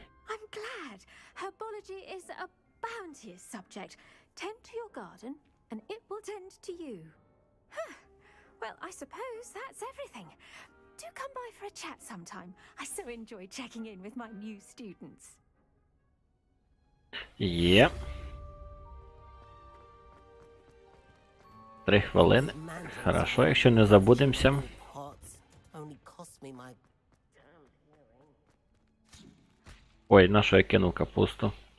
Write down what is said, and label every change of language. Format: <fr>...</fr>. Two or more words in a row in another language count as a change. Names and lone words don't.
<en>I'm glad. Herbology is a bounteous subject. Tend to your garden, and it will tend to you. Huh. Well, I suppose that's everything. Do come by for a chat sometime. I so enjoy checking in with my new students.</en> <uk>Є. 3 хвилини. Хорошо, якщо не забудемося. Ой, на що я кинув капусту?</uk>